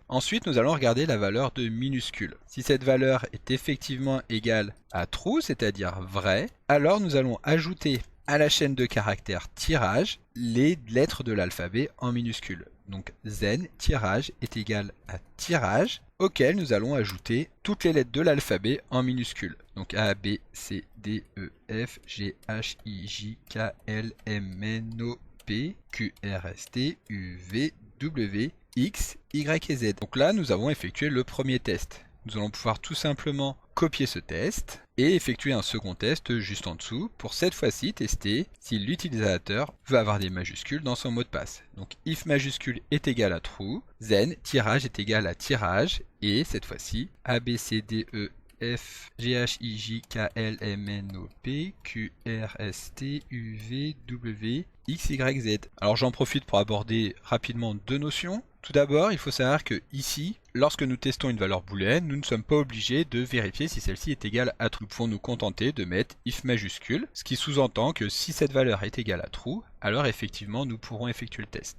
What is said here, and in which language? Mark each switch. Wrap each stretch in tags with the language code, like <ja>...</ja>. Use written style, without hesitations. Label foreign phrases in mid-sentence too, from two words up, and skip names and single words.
<fr>Ensuite, nous allons regarder la valeur de minuscule. Si cette valeur est effectivement égale à true, c'est-à-dire vrai, alors nous allons ajouter à la chaîne de caractères tirage les lettres de l'alphabet en minuscule. Donc zen tirage est égal à tirage, auquel nous allons ajouter toutes les lettres de l'alphabet en minuscule. Donc A, B, C, D, E, F, G, H, I, J, K, L, M, N, O, P, Q, R, S, T, U, V, W, X, Y et Z. Donc là, nous avons effectué le premier test. Nous allons pouvoir tout simplement copier ce test et effectuer un second test juste en dessous pour cette fois-ci tester si l'utilisateur veut avoir des majuscules dans son mot de passe. Donc if majuscule est égal à true, then tirage est égal à tirage et cette fois-ci A, B, C, D, E, F, G, H, I, J, K, L, M, N, O, P, Q, R, S, T, U, V, W, X, Y, Z. Alors j'en profite pour aborder rapidement deux notions. Tout d'abord, il faut savoir que ici, lorsque nous testons une valeur booléenne, nous ne sommes pas obligés de vérifier si celle-ci est égale à true. Nous pouvons nous contenter de mettre if majuscule, ce qui sous-entend que si cette valeur est égale à true, alors effectivement nous pourrons effectuer le test.</fr>